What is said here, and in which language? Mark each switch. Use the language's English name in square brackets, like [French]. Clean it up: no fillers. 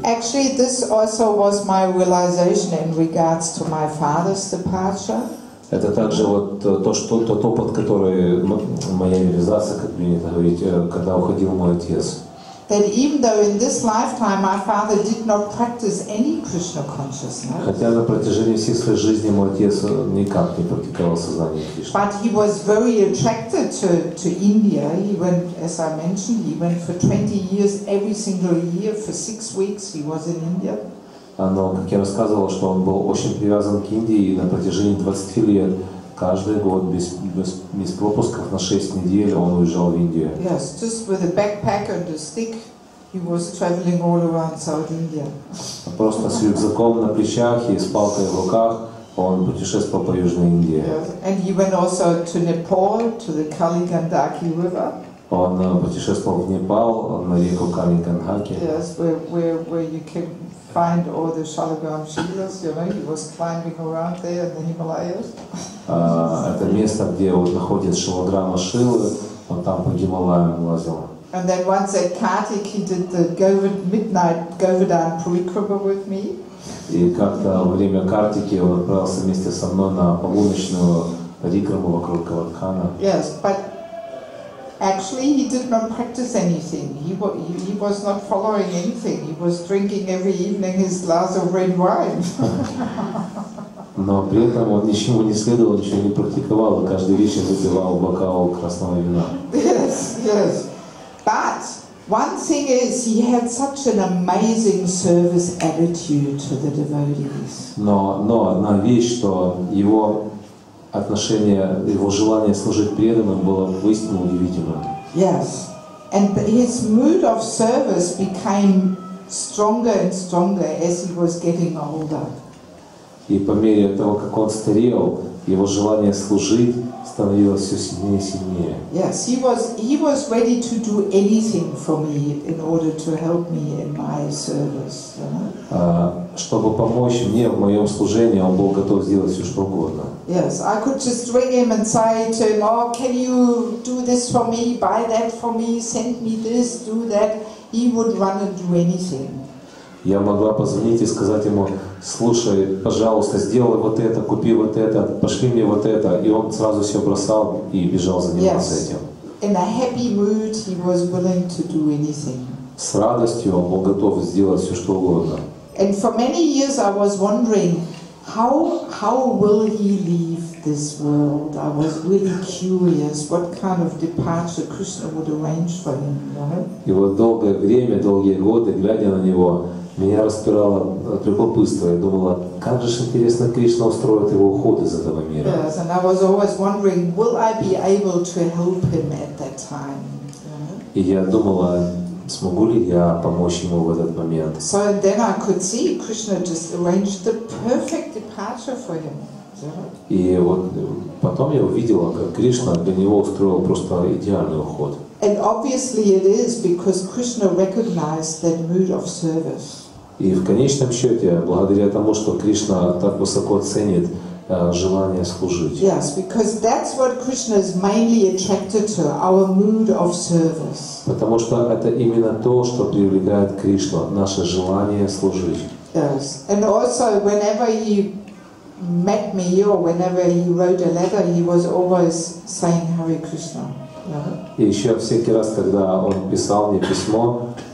[English] Actually, this also was my realization in regards to my father's departure. [Russian] Это также вот тот опыт, который моя реализация, как принято говорить, когда уходил мой отец. [English] that even though in this lifetime my father did not practice any Krishna consciousness, [Russian] хотя на протяжении всей своей жизни мой отец никак не практиковал сознание Кришны. [English] but he was very attracted to India. He went, as I mentioned, he went for 20 years, every single year, for 6 weeks he was in India. [Russian] Но, как я рассказывал, что он был очень привязан к Индии, и на протяжении 20 лет, каждый год, без пропусков на 6 недель он уезжал в Индию. [English] Yes, just with a backpack and a stick, he was traveling all around South India. [Russian] Просто с рюкзаком на плечах и с палкой в руках он путешествовал по Южной Индии. [English] Yes. And he went also to Nepal, to the Kaligandaki River. [Russian] Он путешествовал в Непал, на реку Кали-Гандаки. [English] Yes, where you can find all the Shalagam Shilas, you know, he was climbing around there in the Himalayas. [Russian] Это место, где вот находится Шилаграма Шилы, он там по Гималаям лазил. [English] And then once at Kartik, he did the midnight Govardhan Parikrama with me. [Russian] И как-то во время Картики он отправился вместе со мной на полуночную парикраму вокруг Гавардхана. [English] Yes, but actually he did not practice anything. He was not following anything. He was drinking every evening his glass of red wine. [Russian] Но при этом он ничего не следовал, ничего не практиковал, и каждый вечер выпивал бокал красного вина. [English] Yes, yes. But one thing is, he had such an amazing service attitude to the devotees. [Russian] Но одна вещь, что его отношение, его желание служить преданным было воистину удивительным. [English] Yes, and his mood of service became stronger and stronger as he was getting older. [Russian] И по мере того, как он старел, его желание служить становилось все сильнее и сильнее. [English] Yes, he was ready to do anything for me in order to help me in my service. You know? [Russian] Чтобы помочь мне в моем служении, он был готов сделать все, что угодно. [English] Yes, I could just ring him and say to him, "Oh, can you do this for me? Buy that for me? Send me this, do that." He would run and do anything. [Russian] Я могла позвонить и сказать ему: слушай, пожалуйста, сделай вот это, купи вот это, пошли мне вот это. И он сразу все бросал и бежал заниматься этим. [English] In a happy mood, he was willing to do anything. [Russian] С радостью он был готов сделать все, что угодно. [English] And for many years I was wondering, how will he leave this world? I was really curious what kind of departure Krishna would arrange for him. You know? [Russian] И вот долгое время, долгие годы, глядя на него, меня распирало от любопытства. Я думала, как же интересно Кришна устроит его уход из этого мира. [English] Yes, and I was always wondering, will I be able to help him at that time? [Russian] И я думала, смогу ли я помочь ему в этот момент. [English] So and then I could see Krishna just arranged the perfect departure for him. [Russian] И вот потом я увидела, как Кришна для него устроил просто идеальный уход. [English] And obviously it is because Krishna recognized that mood of service. [Russian] И в конечном счете, благодаря тому, что Кришна так высоко ценит желание служить. [English] Yes, because that's what Krishna is mainly attracted to, our mood of service. [Russian] Потому что это именно то, что привлекает Кришну, наше желание служить. [English] Yes, and also whenever he met me or whenever he wrote a letter, he was always saying Hare Krishna. [Russian] И еще всякий раз, когда он писал мне письмо,